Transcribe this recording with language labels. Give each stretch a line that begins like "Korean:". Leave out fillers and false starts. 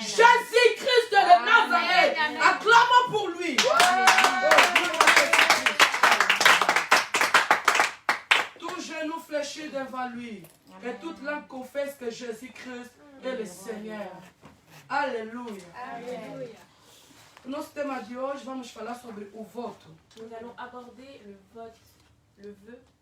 French: Jésus-Christ de Nazareth. Amen. Acclamons pour lui. Tout genou fléchi devant lui. Amen. Et toute langue confesse que Jésus-Christ est le Seigneur. Alléluia. Amen.
Portuguese: Nosso tema de hoje vamos falar sobre o voto.
French: Nous allons aborder le vote, le vœu.